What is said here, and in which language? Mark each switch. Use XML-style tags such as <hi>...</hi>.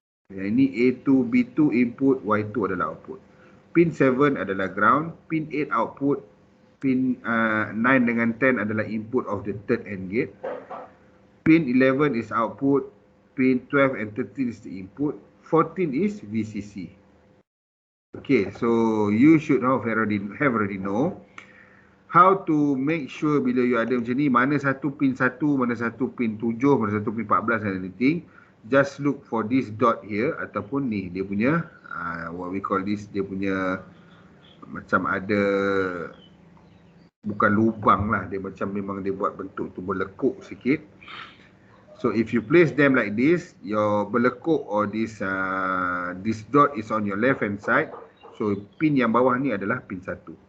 <ms>Yang ini A2, B2 input, Y2 adalah output. Pin 7 adalah ground, pin 8 output, pin 9 dengan 10 adalah</ms> <en>input of the third AND gate. Pin 11 is output, pin 12 and 13 is the input, 14 is VCC. Okay, so you should have already know how to make sure</en> <ms>bila you ada macam ni, mana satu pin 1, mana satu pin 7, mana satu pin 14</ms> <en>and anything. Just look for this dot here</en> <ms>ataupun ni dia punya</ms> <en>what we call this,</en> <ms>dia punya macam ada, bukan lubang lah, dia macam memang dia buat bentuk tu berlekuk sikit.</ms> <en>So if you place them like this, your berlekuk or this dot is on your left hand side.</en> <ms>So pin yang bawah ni adalah pin 1.</ms>